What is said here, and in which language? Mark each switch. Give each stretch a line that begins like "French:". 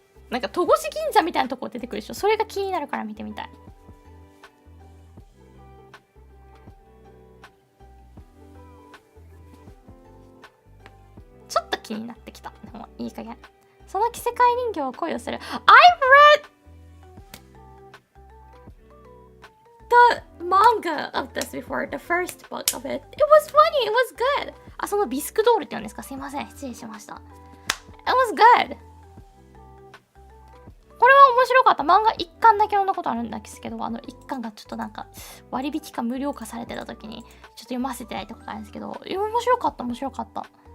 Japanese: なんか戸越銀座みたいなとこ出てくるでしょ。それが気になるから見てみたい。ちょっと気になってきた。でもいい加減。
English: その着せ替え人形は恋をする。I've read the manga of this before, the first book of it. It was funny, it was good.
Japanese: あ、そのビスクドールって言うんですか？すいません、失礼しました。
English: It was good.
Japanese: これは面白かった。漫画1巻だけ読んだことあるんですけど、1巻がちょっとなんか割引か無料化されてた時にちょっと読ませていただいたことあるんですけど、面白かった、面白かった。